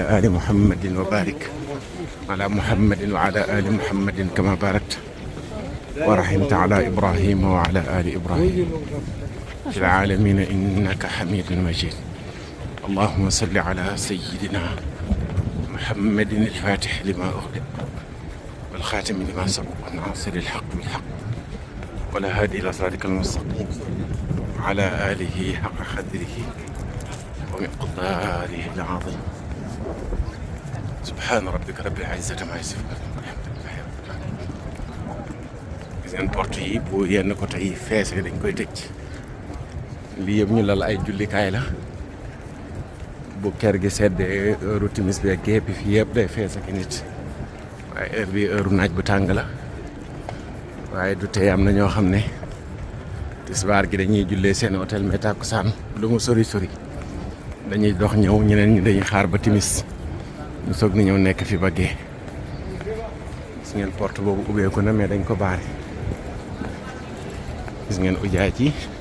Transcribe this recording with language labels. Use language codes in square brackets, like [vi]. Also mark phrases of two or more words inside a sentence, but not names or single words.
[ar] آل محمد وبارك على محمد وعلى آل محمد كما باركت ورحمت على إبراهيم وعلى آل إبراهيم في العالمين إنك حميد مجيد اللهم صل على سيدنا محمد الفاتح لما أغلق والخاتم لما سبق والناصر الحق بالحق ولا هادي إلى صراطك المستقيم على آله حق قدره ومقداره العظيم سبحان ربك رب العزة ما يصفون [wo] seen porte yi bu yenn côté yi feesee dañ koy tëj lii yëpp ñu lal ay jullikaay la bu kër gi seddee heure timis bi ak gépp fii yëpp day fees ak nit waaye heure bi heure naaj bu tàng la waaye du tey am na ñoo xam ne tisbaar gi dañuy jullee seen hôtel mais takkusaan lu mu sori sori dañuy dox ñëw ñeneen ñi dañuy xaar ba timis ñu soog ni ñëw nekk fi ba gee gis ngeen porte boobu ubbeeku na mais dañ ko baare gis ngeen ujaaj yi